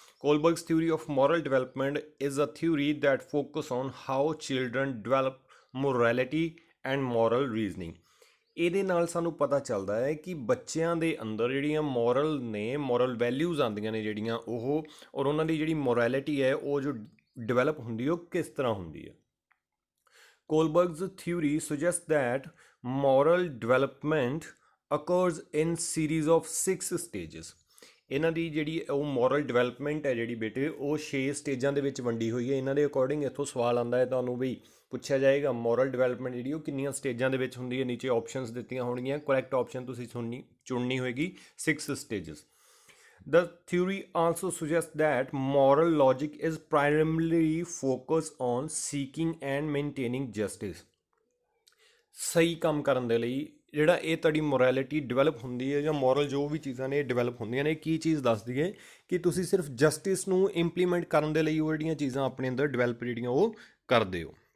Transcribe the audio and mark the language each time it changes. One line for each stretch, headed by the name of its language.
English: Kohlberg's theory of moral development is a theory that focus on how children develop morality and moral reasoning.
Punjabi: ਇਹਦੇ ਨਾਲ ਸਾਨੂੰ ਪਤਾ ਚੱਲਦਾ ਹੈ ਕਿ ਬੱਚਿਆਂ ਦੇ ਅੰਦਰ ਜਿਹੜੀਆਂ ਮੋਰਲ ਨੇ, ਮੋਰਲ ਵੈਲਿਊਜ਼ ਆਉਂਦੀਆਂ ਨੇ ਜਿਹੜੀਆਂ ਉਹ, ਔਰ ਉਹਨਾਂ ਦੀ ਜਿਹੜੀ ਮੋਰੈਲਿਟੀ ਹੈ ਉਹ ਜੋ ਡਿਵੈਲਪ ਹੁੰਦੀ ਹੈ ਉਹ ਕਿਸ ਤਰ੍ਹਾਂ ਹੁੰਦੀ ਹੈ।
English: Kohlberg's theory suggests that moral development occurs in series of 6 stages।
Punjabi: ਇਹਨਾਂ ਦੀ ਜਿਹੜੀ ਉਹ ਮੋਰਲ ਡਿਵੈਲਪਮੈਂਟ ਹੈ ਜਿਹੜੀ ਬੇਟੇ ਉਹ 6 ਸਟੇਜਾਂ ਦੇ ਵਿੱਚ ਵੰਡੀ ਹੋਈ ਹੈ। ਇਹਨਾਂ ਦੇ ਅਕੋਰਡਿੰਗ ਇੱਥੋਂ ਸਵਾਲ ਆਉਂਦਾ ਹੈ, ਤੁਹਾਨੂੰ ਵੀ ਪੁੱਛਿਆ ਜਾਏਗਾ ਮੋਰਲ ਡਿਵੈਲਪਮੈਂਟ ਜਿਹੜੀ ਉਹ ਕਿੰਨੀਆਂ ਸਟੇਜਾਂ ਦੇ ਵਿੱਚ ਹੁੰਦੀ ਹੈ। ਨੀਚੇ ਆਪਸ਼ਨਸ ਦਿੱਤੀਆਂ ਹੋਣਗੀਆਂ, ਕਰੈਕਟ ਆਪਸ਼ਨ ਤੁਸੀਂ ਚੁਣਨੀ ਹੋਏਗੀ 6 stages.
English: The theory also suggests that moral logic is primarily focused on seeking and maintaining justice।
Punjabi: ਸਹੀ ਕੰਮ ਕਰਨ ਦੇ ਲਈ ਜਿਹੜਾ ਇਹ ਤੁਹਾਡੀ ਮੋਰੈਲਿਟੀ ਡਿਵੈਲਪ ਹੁੰਦੀ ਹੈ, ਜਾਂ ਮੋਰਲ ਜੋ ਵੀ ਚੀਜ਼ਾਂ ਨੇ ਇਹ ਡਿਵੈਲਪ ਹੁੰਦੀਆਂ ਨੇ, ਕੀ ਚੀਜ਼ ਦੱਸਦੀ ਹੈ ਕਿ ਤੁਸੀਂ ਸਿਰਫ ਜਸਟਿਸ ਨੂੰ ਇੰਪਲੀਮੈਂਟ ਕਰਨ ਦੇ ਲਈ ਉਹ ਜਿਹੜੀਆਂ ਚੀਜ਼ਾਂ ਆਪਣੇ ਅੰਦਰ ਡਿਵੈਲਪ ਜਿਹੜੀਆਂ ਉਹ ਕਰਦੇ ਹੋ।